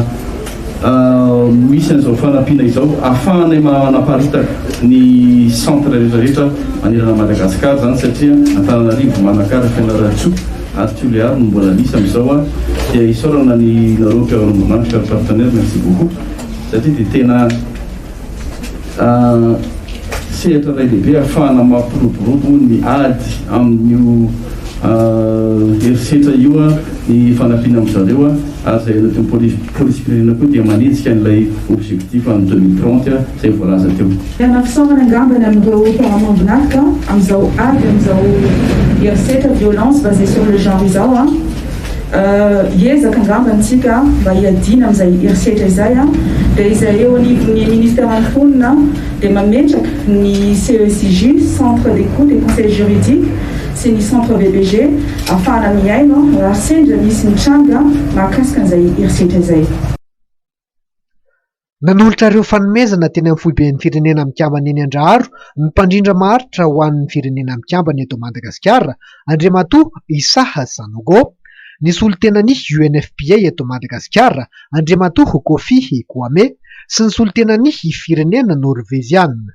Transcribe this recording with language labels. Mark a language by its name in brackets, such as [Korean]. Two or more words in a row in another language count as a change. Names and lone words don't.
[Malagasy] misy an'izao fanampiana izao ahafahanay manaparitaka ny centre rehetrarehetra manerana Madagasikara zany satria Antananarivo Manakara Fianaratsoa ary Toliara no mbola misy amin'izao dia isaorana ny naroka eo [French] cher partenaire merci beaucoup [Malagasy] satria dia tena sehatra ray lehibe ahafahana mampiroborobo ny ady amin'io herisetra io ny fanampiana amin'izareo ary zay anatin'ny police-pirenena koa dia manitsika n'ilay objectif amin'ny 2030 zay voalaza teo. Tena fisaorana angambany amin'ireo mpagnambonatika amin'izao ady amin'izao herisetra [French] violence basée sur le genre [Malagasy] izao hiezaka angambantsika mba hiadina amin'izay herisetra izay dia izay eo anivon'ny ministère antonina dia mametraka ny CECJ [French] centre d'écoute et conseil juridique [Malagasy] sy ny centre VBG ahafahana miaino raha sendra misy ny tranga mahakasika an'izay herisetra izay. Nanolotra ireo fanomezana teny amin'ny foiben'ny firenena mikambana eny Andraharo ny mpandrindra maharitra ho an'ny firenena mikambana eto Madagasikara Andriamatoa Isaha Sanogo, ny solontenan'ny UNFPA eto Madagasikara Andriamatoa Kofi Kwame sy ny solontenan'ny firenena Norvéziana.